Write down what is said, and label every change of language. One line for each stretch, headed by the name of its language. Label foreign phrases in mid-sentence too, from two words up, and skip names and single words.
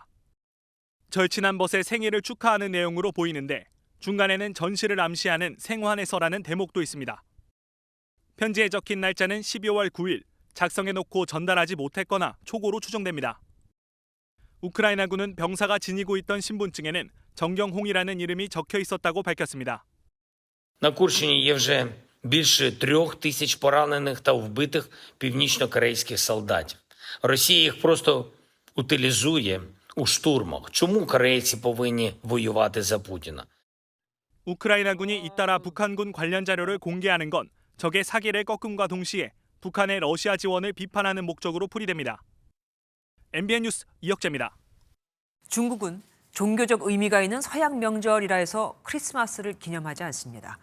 Korean: 절친한 벗의 생일을 축하하는 내용으로 보이는데 중간에는 전시를 암시하는 생환에서라는 대목도 있습니다. 편지에 적힌 날짜는 12월 9일, 작성해놓고 전달하지 못했거나 초고로 추정됩니다. 우크라이나군은 병사가 지니고 있던 신분증에는 정경홍이라는 이름이 적혀 있었다고 밝혔습니다.
Ukrainian: На Курщині є вже більше 3000 поранених та вбитих північно-корейських солдатів. Росія їх просто утилізує у штурмах. Чому корейці повинні воювати за Путіна?
Korean: 우크라이나군이 잇따라 북한군 관련 자료를 공개하는 건 적의 사기를 꺾음과 동시에 북한의 러시아 지원을 비판하는 목적으로 풀이됩니다. MBN 뉴스 이혁재입니다. 중국은 종교적 의미가 있는 서양 명절이라 해서 크리스마스를 기념하지 않습니다.